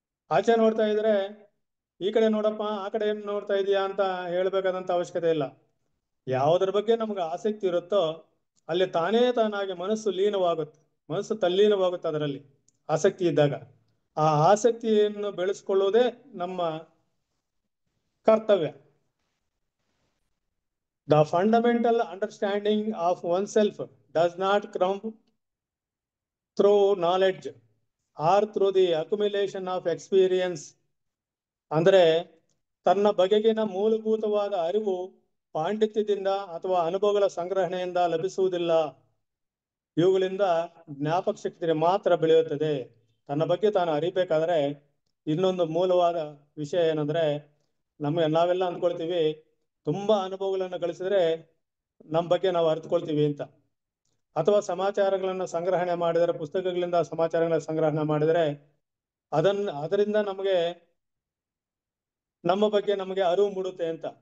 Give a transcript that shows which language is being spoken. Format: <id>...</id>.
<kn>ಆಚೆ ನೋಡ್ತಾ ಇದ್ರೆ ಈ ಕಡೆ ನೋಡಪ್ಪ, ಆ ಕಡೆ ಏನು ನೋಡ್ತಾ ಇದೀಯಾ ಅಂತ ಹೇಳ್ಬೇಕಾದಂತ ಅವಶ್ಯಕತೆ ಇಲ್ಲ. ಯಾವುದ್ರ ಬಗ್ಗೆ ನಮ್ಗೆ ಆಸಕ್ತಿ ಇರುತ್ತೋ ಅಲ್ಲಿ ತಾನೇ ತಾನಾಗಿ ಮನಸ್ಸು ಲೀನವಾಗುತ್ತೆ, ಮನಸ್ಸು ತಲ್ಲೀನವಾಗುತ್ತೆ. ಅದರಲ್ಲಿ ಆಸಕ್ತಿ ಇದ್ದಾಗ ಆ ಆಸಕ್ತಿಯನ್ನು ಬೆಳೆಸ್ಕೊಳ್ಳುವುದೇ ನಮ್ಮ ಕರ್ತವ್ಯ.</kn> <en>The fundamental understanding of oneself does not come through knowledge or through the accumulation of experience.</en> <kn>ಅಂದ್ರೆ ತನ್ನ ಬಗೆಗಿನ ಮೂಲಭೂತವಾದ ಅರಿವು ಪಾಂಡಿತ್ಯದಿಂದ ಅಥವಾ ಅನುಭವಗಳ ಸಂಗ್ರಹಣೆಯಿಂದ ಲಭಿಸುವುದಿಲ್ಲ. ಇವುಗಳಿಂದ ಜ್ಞಾಪಕ ಶಕ್ತಿ ಮಾತ್ರ ಬೆಳೆಯುತ್ತದೆ. ತನ್ನ ಬಗ್ಗೆ ತಾನು ಅರಿಬೇಕಾದ್ರೆ ಇನ್ನೊಂದು ಮೂಲವಾದ ವಿಷಯ ಏನಂದ್ರೆ, ನಾವೆಲ್ಲ ಅಂದ್ಕೊಳ್ತೀವಿ ತುಂಬಾ ಅನುಭವಗಳನ್ನು ಗಳಿಸಿದ್ರೆ ನಮ್ಮ ಬಗ್ಗೆ ನಾವು ಅರಿತುಕೊಳ್ತೀವಿ ಅಂತ, ಅಥವಾ ಸಮಾಚಾರಗಳನ್ನು ಸಂಗ್ರಹಣೆ ಮಾಡಿದರೆ, ಪುಸ್ತಕಗಳಿಂದ ಸಮಾಚಾರಗಳನ್ನ ಸಂಗ್ರಹಣೆ ಮಾಡಿದರೆ ಅದರಿಂದ ನಮ್ಮ ಬಗ್ಗೆ ನಮಗೆ ಅರಿವು ಮೂಡುತ್ತೆ ಅಂತ.</kn>